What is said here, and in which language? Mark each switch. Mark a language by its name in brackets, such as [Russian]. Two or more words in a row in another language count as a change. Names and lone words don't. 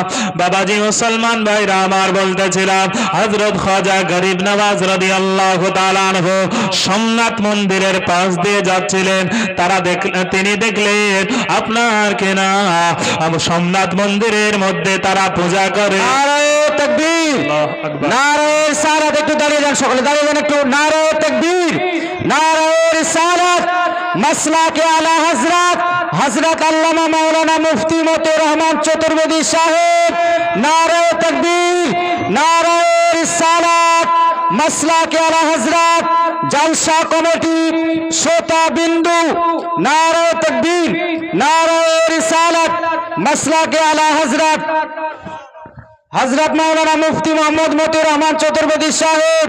[Bangla] বাবাজি মুসলমান ভাইরা আমার বলতেছিলাম হযরত খাজা গরিব নওয়াজ রাদিয়াল্লাহু তাআলা আনহু সোমনাথ মন্দিরের পাশ দিয়ে যাচ্ছিলেন, তিনি দেখলেন আপনার কেনা সোমনাথ মন্দিরের মধ্যে তারা পূজা করে। [Hindi] नारे तकबीर नारे रिसालत। [Bangla] একটু দাঁড়িয়ে যান, সকলে দাঁড়িয়ে যান একটু। [Hindi] नारे तकबीर नारे रिसालत मसला के आला हजरत हजरत अल्लामा मौलाना मुफ्ती मतिउर रहमान चतुर्वेदी साहेब। नारे तकबीर नारे रिसालत मसला के आला हजरत जलसा कमेटी श्रोता बिंदु। नारे तकबीर नारे रिसालत मसला के आला हजरत हजरत मौलाना मुफ्ती मोहम्मद मतिउर रहमान चतुर्वेदी साहेब।